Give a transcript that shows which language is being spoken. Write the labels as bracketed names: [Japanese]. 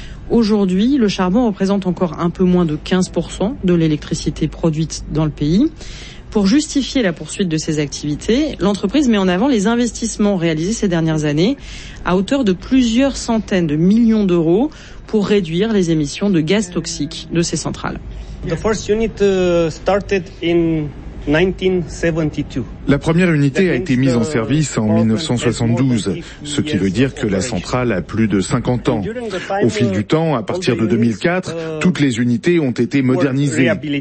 [French] Aujourd'hui, le charbon représente encore un peu moins de 15% de l'électricité produite dans le pays. Pour justifier la poursuite de ses activités, l'entreprise met en avant les investissements réalisés ces dernières années à hauteur de plusieurs centaines de millions d'euros pour réduire les émissions de gaz toxiques de ces centrales. [English] The first unit started in 1972. [French] La première unité a été mise en service en 1972, ce qui veut dire que la centrale a plus de 50 ans. Au fil du temps, à partir de 2004, toutes les unités ont été modernisées.